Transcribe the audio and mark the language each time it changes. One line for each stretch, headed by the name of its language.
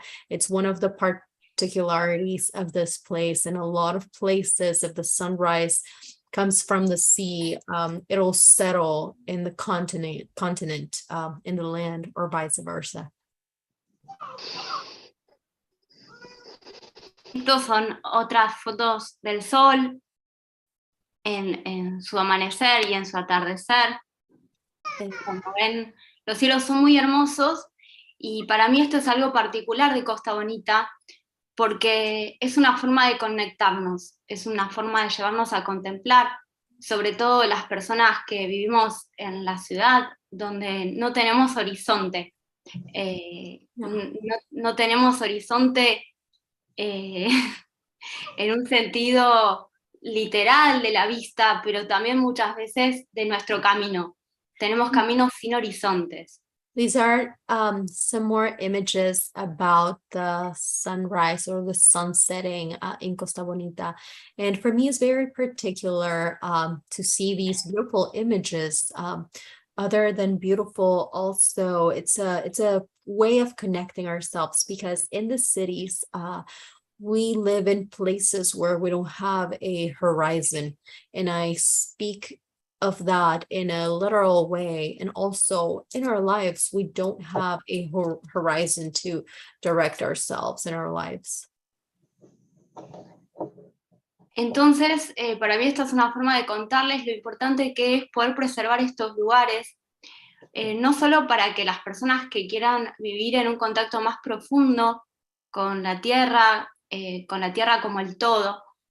English: It's one of the particularities of this place. In a lot of places, if the sunrise comes from the sea, it'll settle in the continent, in the land, or vice versa.
Spanish: Estos son otras fotos del sol en su amanecer y en su atardecer. Como ven, los cielos son muy hermosos y para mí esto es algo particular de Costa Bonita porque es una forma de conectarnos, es una forma de llevarnos a contemplar, sobre todo las personas que vivimos en la ciudad donde no tenemos horizonte. No tenemos horizonte en un sentido literal de la vista, pero también muchas veces de nuestro camino. Tenemos caminos sin horizontes.
English: These are some more images about the sunrise or the sun setting in Costa Bonita. And for me, it's very particular to see these beautiful images. Other than beautiful, also it's a way of connecting ourselves, because in the cities, we live in places where we don't have a horizon, and I speak of that in a literal way. And also in our lives, we don't have a horizon to direct ourselves in our lives.
Spanish: Entonces, para mí esta es una forma de contarles lo importante que es poder preservar estos lugares, no solo para que las personas que quieran vivir en un contacto más profundo con la tierra como el todo.